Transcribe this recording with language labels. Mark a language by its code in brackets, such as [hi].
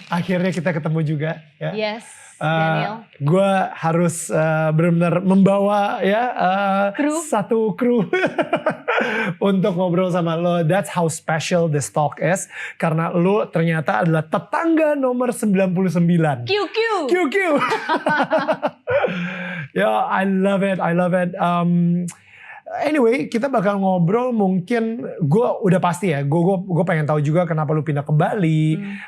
[id] Akhirnya kita ketemu juga ya. [en] Yes, Daniel. [id] Gue harus benar-benar membawa ya satu kru untuk ngobrol sama lo. [en] That's how special this talk is. [id] Karena lo ternyata adalah tetangga nomor 99. QQ. QQ. [en] Yeah, I love it. Anyway, [id] kita bakal ngobrol mungkin, gue udah pasti ya, gue pengen tahu juga kenapa lu pindah ke Bali.